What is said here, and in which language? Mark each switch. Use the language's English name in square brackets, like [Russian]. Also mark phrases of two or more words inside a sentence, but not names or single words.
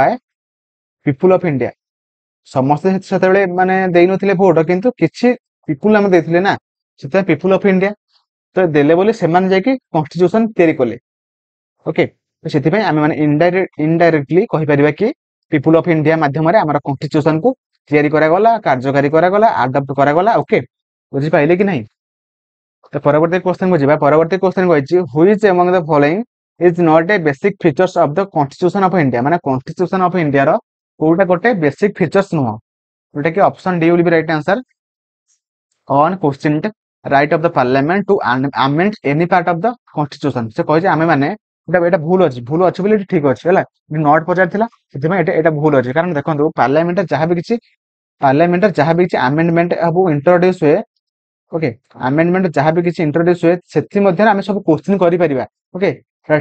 [English] by people of India [Odia] ସମସ୍ତେ ସେତେବେଳେ ମାନେ ଦେଇନଥିଲେ ଭୋଟ କିନ୍ତୁ କିଛି ପିପୁଲ ଆମେ ଦେଇଥିଲେ ନା ସେଥିପାଇଁ [English] people of India [Odia] ତ ଦେଲେ ବୋଲି ସେମାନେ ଯାଇକି କନଷ୍ଟିଚ୍ୟୁସନ ତିଆରି କଲେ ଓକେ ତ ସେଥିପାଇଁ ଆମେ ମାନେ ଇନଡାଇରେକ୍ଟଲି କହିପାରିବା କି [English] people of India [Odia] ମାଧ୍ୟମରେ ଆମର କନଷ୍ଟିଚ୍ୟୁସନ କୁ ତିଆରି କରାଗଲା କାର୍ଯ୍ୟକାରୀ କରାଗଲା ଆଡପ୍ଟ କରାଗଲା ଓକେ ବୁଝିପାରିଲେ କି ନାହିଁ ତ ପରବର୍ତ୍ତୀ କ୍ୱେଶ୍ଚନ କୁ ଯିବା ପରବର୍ତ୍ତୀ କ୍ୱେଶ୍ଚନ କହିଛି [English] which among the following is not a basic features of the constitution of India ମାନେ constitution of India [Odia] କୋଉଟା ଗୋଟେ [English] basic features [Odia] ନୁହଁ ଯୋଉଟା କି [English] option D will be right answer on questioned right of the parliament to amend any part of the constitution [Odia] ସେ କହିଛି ଆମେ ମାନେ ଏଟା ଭୁଲ ଅଛି ବୋଲି ଏଠି ଠିକ ଅଛି ହେଲା ନଟ୍ ପଚାରିଥିଲା ସେଥିପାଇଁ ଏଟା ଭୁଲ ଅଛି କାରଣ ଦେଖନ୍ତୁ ପାର୍ଲାମେଣ୍ଟରେ ଯାହା ବି କିଛି ଆମେଣ୍ଡମେଣ୍ଟ ହବ ଇଣ୍ଟ୍ରୋଡ୍ୟୁସ ହୁଏ ଓକେ ଆମେଣ୍ଡମେଣ୍ଟ ଯାହା ବି କିଛି ଇଣ୍ଟ୍ରୋଡ୍ୟୁସ ହୁଏ ସେଥି ମଧ୍ୟରେ ଆମେ ସବୁ କ୍ୱେଶ୍ଚିନ୍ କରିପାରିବା ଓକେ ସେଟା